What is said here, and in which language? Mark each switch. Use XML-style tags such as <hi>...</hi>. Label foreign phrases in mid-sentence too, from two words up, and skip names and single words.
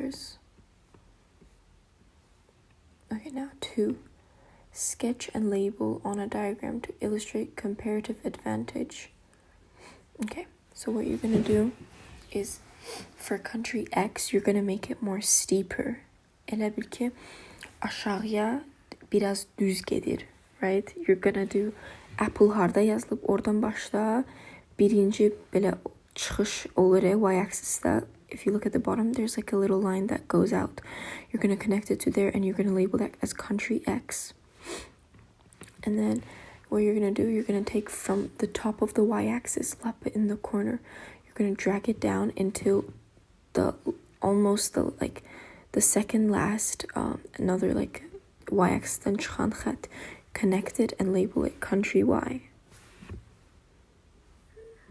<en>Okay, now 2. Sketch and label on a diagram to illustrate comparative advantage. Okay, so what you're going to do is, for country X, you're going to make it more steeper.</en> <az>Elə bil ki, aşağıya biraz düz gedir,</az> <en>right? You're going to do</en> <az>Apple harda yazılıb, oradan başla, birinci belə çıxış olur y-axisdə.</az> <en>If you look at the bottom, there's like a little line that goes out. You're going to connect it to there, and you're going to label that as country X. And then what you're going to do, you're going to take from the top of the y-axis, lap it in the corner. You're going to drag it down until the second last, another like y-axis, then connect it and label it country Y.</en>